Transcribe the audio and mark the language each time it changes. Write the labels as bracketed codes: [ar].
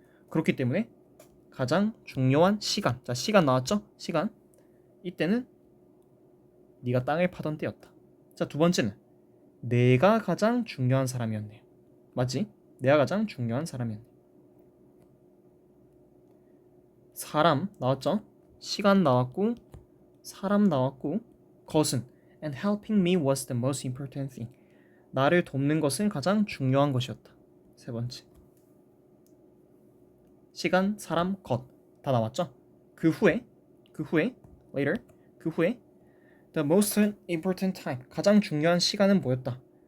[ko] 그렇기 때문에 가장 중요한 시간. 자, 시간 나왔죠? 시간. 이때는 네가 땅을 파던 때였다. 자, 두 번째는 내가 가장 중요한 사람이었네요. 맞지? 내가 가장 중요한 사람이었네. 사람 나왔죠? 시간 나왔고 사람 나왔고 것은 [en] and helping me was the most important thing. [ko] 나를 돕는 것은 가장 중요한 것이었다. 세 번째. 시간, 사람, 것 다 나왔죠? 그 후에 later 그 후에 [en] the most important time [ko] 가장 중요한 시간은 뭐였다?